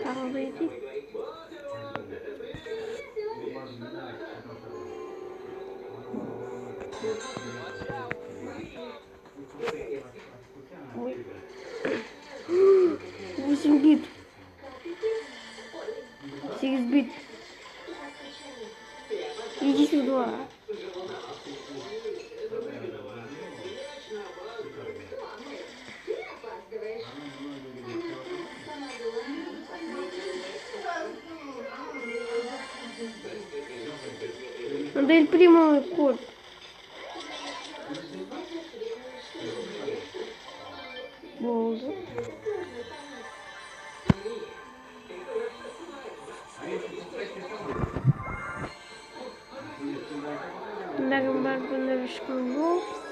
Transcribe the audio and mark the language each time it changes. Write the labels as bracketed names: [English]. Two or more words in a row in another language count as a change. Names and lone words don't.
[Kazakh] сауда етейік. Ой. [Russian] 8 бит. 8 бит. Иди сюда. Надо Эль Примо код. [Kazakh] Болды. Бәрін бәрін ешкім жоқ.